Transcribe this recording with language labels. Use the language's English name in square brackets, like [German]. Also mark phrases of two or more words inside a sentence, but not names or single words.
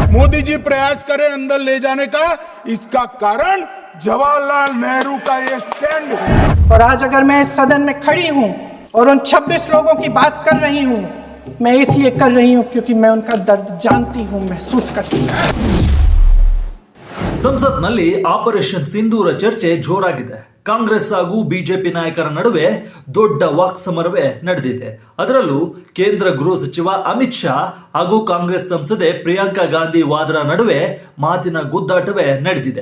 [Hindi] मोदी जी प्रयास करें अंदर ले जाने का, इसका कारण जवाहरलाल नेहरू का ये स्टैंड है। और आज अगर मैं इस सदन में खड़ी हूँ और उन 26 लोगों की बात कर रही हूँ, मैं इसलिए कर रही हूँ क्योंकि मैं उनका दर्द जानती हूँ, महसूस करती हूँ। [Kannada] ಸಂಸತ್ನಲ್ಲಿ ಆಪರೇಷನ್ ಸಿಂಧೂರ ಚರ್ಚೆ ಜೋರಾಗಿದೆ. ಕಾಂಗ್ರೆಸ್ ಹಾಗೂ ಬಿಜೆಪಿ ನಾಯಕರ ನಡುವೆ ದೊಡ್ಡ ವಾಕ್ಸಮರವೇ ನಡೆದಿದೆ. ಅದರಲ್ಲೂ ಕೇಂದ್ರ ಗೃಹ ಸಚಿವ ಅಮಿತ್ ಶಾ ಹಾಗೂ ಕಾಂಗ್ರೆಸ್ ಸಂಸದೆ ಪ್ರಿಯಾಂಕಾ ಗಾಂಧಿ ವಾದ್ರಾ ನಡುವೆ ಮಾತಿನ ಗುದ್ದಾಟವೇ ನಡೆದಿದೆ.